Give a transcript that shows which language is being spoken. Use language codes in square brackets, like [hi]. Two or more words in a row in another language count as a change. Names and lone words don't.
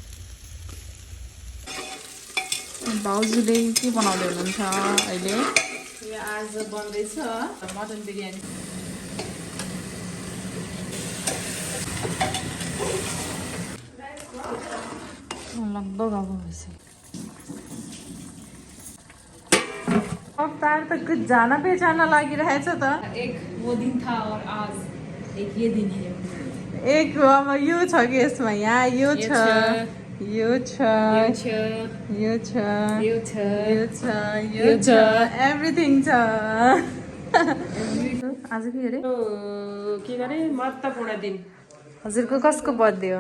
[ne] भाउजूले के बनाउँदै हुनुहुन्छ अहिले आज बन्दैछ मटन बिरयानी लगभग अब अवतार त [hi] कुछ जाना पहचाना [ne] लागिरहेछ त [hi] एक वो दिन था और आज एक ये दिन है [ne] एक अब यो छ कि यसमा यहाँ यो छ यो छ यो छ यो छ यो छ यो छ एभ्रिथिङ छ आज के अरे के गरे महत्त्वपूर्ण दिन हजुरको कसको बर्थडे हो